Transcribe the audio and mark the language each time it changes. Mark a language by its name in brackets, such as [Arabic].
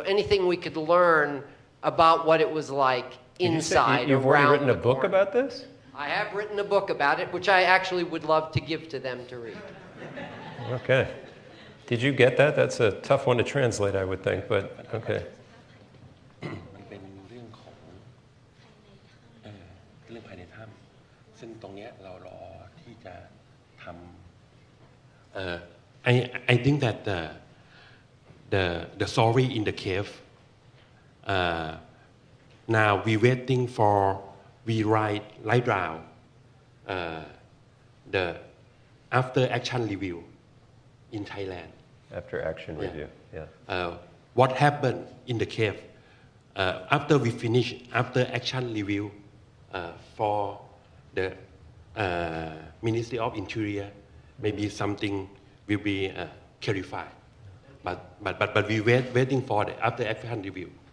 [English] So anything we could learn about what it was like inside. You've already written a book about this? I have written a book about it, which I actually would love to give to them to read. Okay. Did you get that? That's a tough one to translate, I would think, but okay. [Thai] มันเป็นเรื่องของเรื่องภายในถ้ำซึ่งตรงนี้เรารอที่จะทำ [English] I think that the story in the cave now we waiting for we write down the after action review in Thailand. After action review, yeah. What happened in the cave after we finish after action review for the Ministry of Interior, maybe something will be clarified. But we waiting for the after action review.